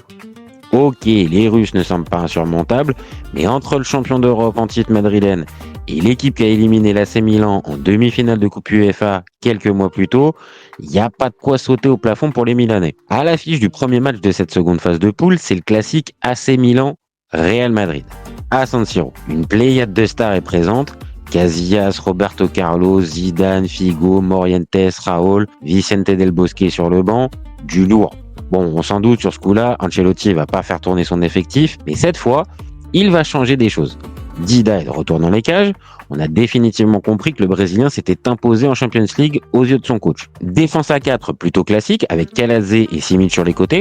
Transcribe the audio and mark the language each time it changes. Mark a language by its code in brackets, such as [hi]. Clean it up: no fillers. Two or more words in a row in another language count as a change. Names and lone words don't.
[fr] Ok, les Russes ne semblent pas insurmontables, mais entre le champion d'Europe en titre madrilène et l'équipe qui a éliminé l'AC Milan en demi-finale de Coupe UEFA quelques mois plus tôt, il n'y a pas de quoi sauter au plafond pour les Milanais. À l'affiche du premier match de cette seconde phase de poule, c'est le classique AC Milan-Real Madrid. À San Siro, une pléiade de stars est présente. Casillas, Roberto Carlos, Zidane, Figo, Morientes, Raúl, Vicente Del Bosque sur le banc, du lourd. Bon, on s'en doute sur ce coup-là, Ancelotti va pas faire tourner son effectif, mais cette fois, il va changer des choses. Dida est de retour dans les cages, on a définitivement compris que le Brésilien s'était imposé en Champions League aux yeux de son coach. Défense à 4 plutôt classique, avec Calazze et Simic sur les côtés.